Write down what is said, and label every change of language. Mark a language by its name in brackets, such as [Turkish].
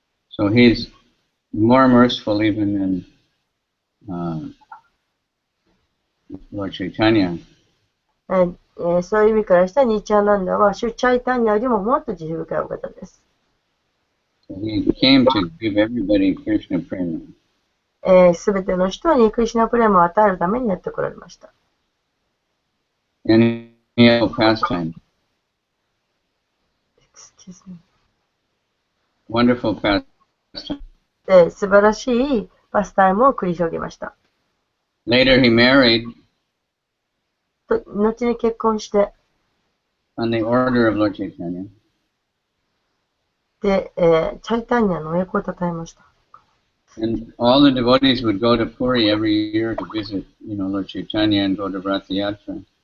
[English] So he's more merciful even than Lord Chaitanya. [Japanese] そういう意味からしたニチャナンダは、シュチャイタンヤよりももっと慈悲深いお方です。 [English] So he came to give everybody Krishna prema. [Japanese] すべての人にクリシュナプレムを与えるためにやってこられました。 [English] And he had no pastime. Excuse me. Wonderful pastime. [Japanese] 素晴らしいパスタイムを繰り広げました。 [English] Later he married [Japanese] 後に結婚して、 [English] on the order of Lord Chaitanya. [Japanese] で、チャイタンヤの栄光をたたえました。 [English] And all the devotees would go to Puri every year to visit, Lord Chaitanya and go to Ratha Yatra.